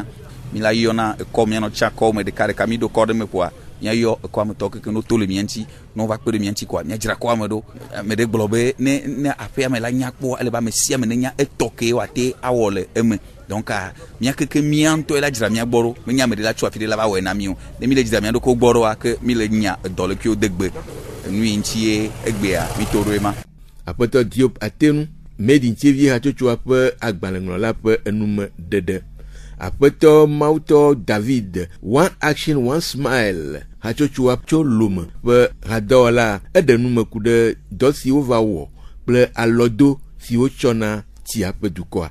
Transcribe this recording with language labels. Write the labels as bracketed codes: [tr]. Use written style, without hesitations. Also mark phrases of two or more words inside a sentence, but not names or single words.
[ee] mi la yɔna ekɔ mia nɔ tsa kɔ me ɖeka mi do kɔ ɖe me koa mia yɔ ekɔ ame tɔ keke no to le mia ŋuti no va kpe ɖe mia ŋuti koa mia dzra kɔ ame ɖo ame ɖe gblɔ be ne aƒea me la nya kpɔ ele be ame sia ame ne nya etɔ ke wate awɔ le eme donc mia keke mia ŋutɔ la dzra mia gbɔ ɖo menye ame ɖe la tso afi ɖe la va wɔe na mi o ne mi le dzra mia ɖokɔ gbɔ ɖoa ke mi le nya edɔ le kewo de gbe nu yi ŋuti ye egbea mi to ɖo ema. Aƒetɔ Diop Atenu [en] made in [ee] tsevie hatsotsoa ƒe agbalẽŋlɔla ƒe enume ɖeɖe. Aƒetɔ Mautɔ David One Action One Smile hatsotsoa tso lome ƒe hadɔwɔla eɖe nume ku ɖe dɔ siwo va wɔ kple alɔdo siwo tsɔna tsia ƒe dukɔa.